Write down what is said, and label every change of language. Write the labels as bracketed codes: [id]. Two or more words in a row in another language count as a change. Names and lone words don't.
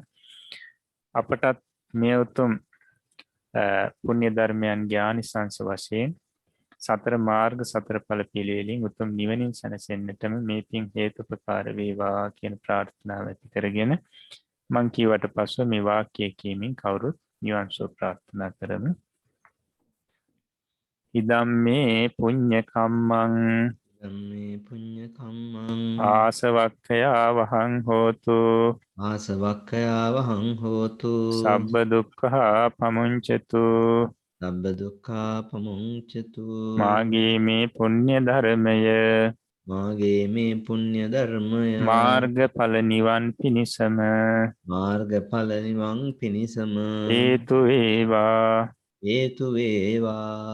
[si] අපටත් මේ උතුම් පුණ්‍ය ධර්මයන්ගේ ආනිසංස වශයෙන් සතර මාර්ග සතර ඵල පිළිවෙලින් උතුම් නිවනින් සැනසෙන්නටම මේ පින් හේතුපකාර වේවා කියන ප්‍රාර්ථනාව ඇති කරගෙන මං කියවට පස්ව මේ වාක්‍ය කියමින් කවුරුත් නිවන් සුව ප්‍රාර්ථනා කරමු. [pi] ඉදම් මේ පුඤ්ඤ කම්මං ධම්මේ පුඤ්ඤ කම්මං ආසවක්ඛයා වහං හෝතු ආසවක්ඛයා වහං හෝතු සබ්බ දුක්ඛා පමුංචතු සබ්බ දුක්ඛා පමුංචතු [si] මාගේ මේ පුණ්‍ය ධර්මය මාගේ මේ පුණ්‍ය ධර්මය මාර්ගඵල නිවන් පිණිසම මාර්ගඵල නිවන් පිණිසම හේතු වේවා හේතු වේවා